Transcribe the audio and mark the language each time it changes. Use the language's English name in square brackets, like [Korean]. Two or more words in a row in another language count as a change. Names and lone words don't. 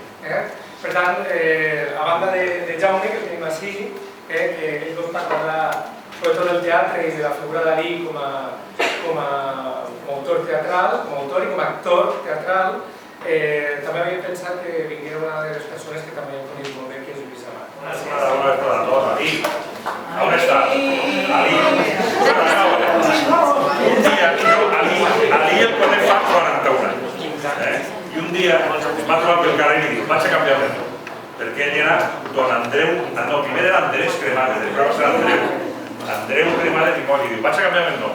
[Catalan] Per tant, a banda de Jaume, que el tenim així, que ell ens parlarà sobretot del teatre i de la figura d'Alí com a autor teatral, com a autor i com a actor teatral, també havia pensat que vinguera una de les persones que també coneix molt bé, que és Lluís Amat. [Spanish] Una vez para todos, Ali. ¿Dónde está? Ali. [Catalan] Un dia, Ali el conec fa 41 anys. I un dia m'ha trobat pel carrer i li dic, vaig a canviar de nom. Perquè ell era don Andreu, no, primer era Andrés Cremades, després va ser Andreu Cremades i Moll, i diu, vaig a canviar el nom.